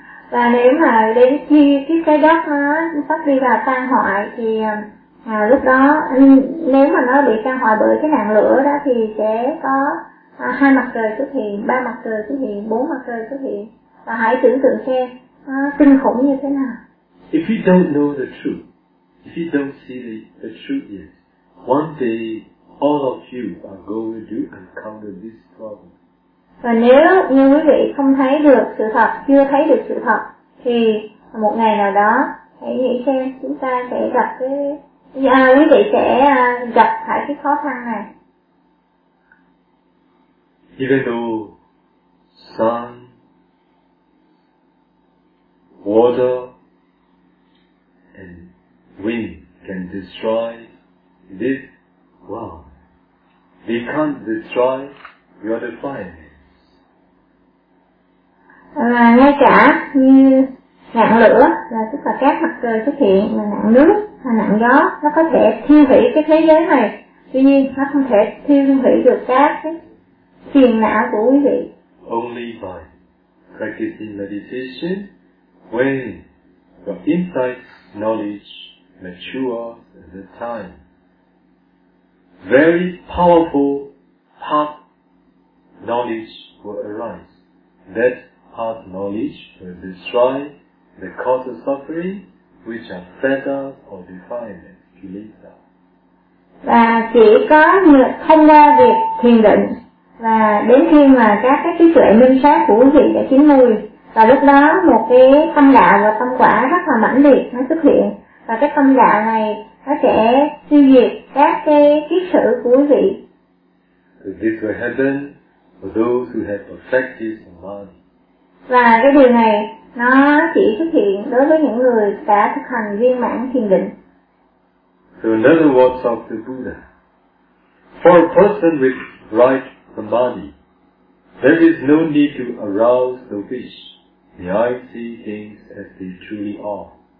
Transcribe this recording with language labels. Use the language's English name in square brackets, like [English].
[Vietnamese] Và nếu mà đến khi cái trái đất nó sắp đi vào tan hoại thì lúc đó nếu mà nó bị tan hoại bởi cái nạn lửa đó thì sẽ có hai mặt trời xuất hiện, ba mặt trời xuất hiện, bốn mặt trời xuất hiện, và hãy tưởng tượng xem kinh khủng như thế nào. [English] If you don't know the truth, if you don't see the truth yet, one day all of you are going to encounter this problem. [Vietnamese] Và nếu như quý vị không thấy được sự thật, chưa thấy được sự thật, thì một ngày nào đó hãy nghĩ xem chúng ta sẽ gặp cái quý vị sẽ gặp phải cái khó khăn này. [English] Even though sun, water, and wind can destroy this world, they can't destroy your defilements. [Vietnamese] Và ngay cả như ngạn lửa là tức là các mặt trời xuất hiện, là ngạn nước hay ngạn gió, nó có thể thiêu hủy cái thế giới này. Tuy nhiên nó không thể thiêu hủy được các cái phiền não của quý vị. [English] Only by practicing meditation, when your insight knowledge matures at the time, very powerful path knowledge will arise. That path knowledge will destroy the cause of suffering, which are fetters or defilement, kilesa. [Vietnamese] Và chỉ có thông qua việc thiền định, và đến khi mà các cái trí tuệ minh sát của quý vị đã chín mùi, và lúc đó một cái tâm đạo và tâm quả rất là mãnh liệt nó xuất hiện, và cái tâm đạo này nó sẽ tiêu diệt các cái kiết sử của quý vị. [English] This will happen for those who have perfected samadhi. [Vietnamese] Và cái điều này nó chỉ xuất hiện đối với những người đã thực hành viên mãn thiền định. [English] So in other words of the Buddha, for a person with right samadhi, there is no need to arouse the wish, the eye see things as they truly are.